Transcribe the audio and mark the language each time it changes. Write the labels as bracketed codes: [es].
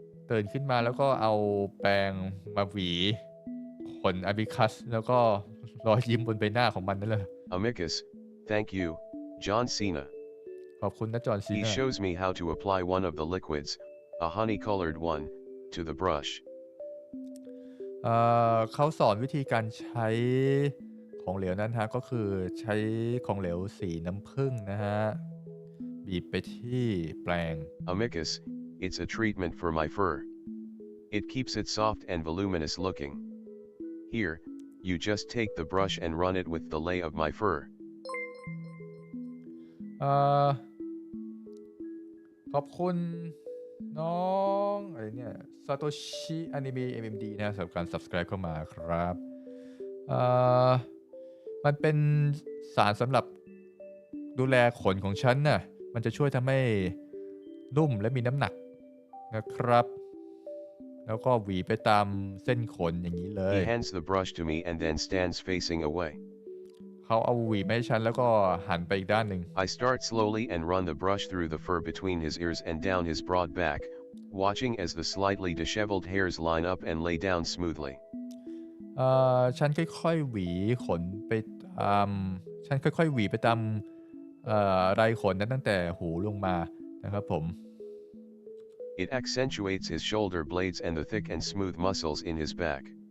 [th] ตื่นขึ้นมาแล้วก็เอาแปรงมาหวีขนอาบิคัสแล้วก็รอยยิ้มบนใบหน้าของมันนั่นแหละ [en] Amicus, thank you, John Cena. [th] ขอบคุณนะจอห์นซี [en] He [th] น่า [en] shows me how to apply one of the liquids, a honey-colored one, to the brush. [th] เขาสอนวิธีการใช้ของเหลวนั้นฮะก็คือใช้ของเหลวสีน้ำผึ้งนะฮะบีบไปที่แปรง [en] Amicus, It's a treatment for my fur. It keeps it soft and voluminous looking. Here, you just take the brush and run it with the lay of my fur. [th] ขอบคุณน้องอะไรเนี่ยซาโตชิอนิเมะ MMD นะสำหรับการ subscribe เข้ามาครับมันเป็นสารสำหรับดูแลขนของฉันน่ะมันจะช่วยทำให้นุ่มและมีน้ำหนักนะครับแล้วก็หวีไปตามเส้นขนอย่างนี้เลย [en] He hands the brush to me and then stands facing away. [th] เขาเอาหวีมาให้ฉันแล้วก็หันไปอีกด้านหนึ่ง [en] I start slowly and run the brush through the fur between his ears and down his broad back, watching as the slightly disheveled hairs line up and lay down smoothly. [th] ฉันค่อยๆหวีขนไปตามฉันค่อยๆหวีไปตามไรขนนั้นตั้งแต่หูลงมานะครับผม [en] It accentuates his shoulder blades and the thick and smooth muscles in his back.